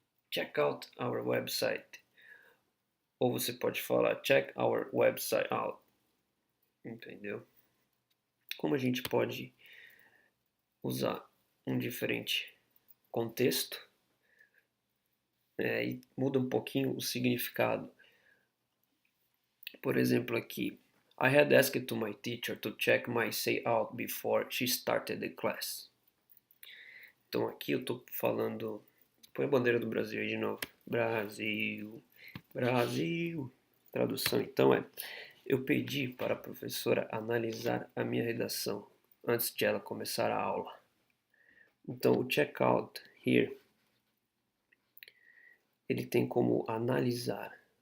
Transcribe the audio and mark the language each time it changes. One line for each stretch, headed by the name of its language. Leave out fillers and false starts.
English: Check out our website.
Portuguese: Ou você pode falar
English: check our website out.
Portuguese: Entendeu? Como a gente pode usar um diferente contexto e muda um pouquinho o significado. Por exemplo, aqui,
English: I had asked to my teacher to check my say out before she started the class.
Portuguese: Então aqui eu estou falando, põe a bandeira do Brasil aí de novo. Brasil, Brasil. Tradução então é: eu pedi para a professora analisar a minha redação antes de ela começar a aula. Então, o checkout here, ele tem como analisar.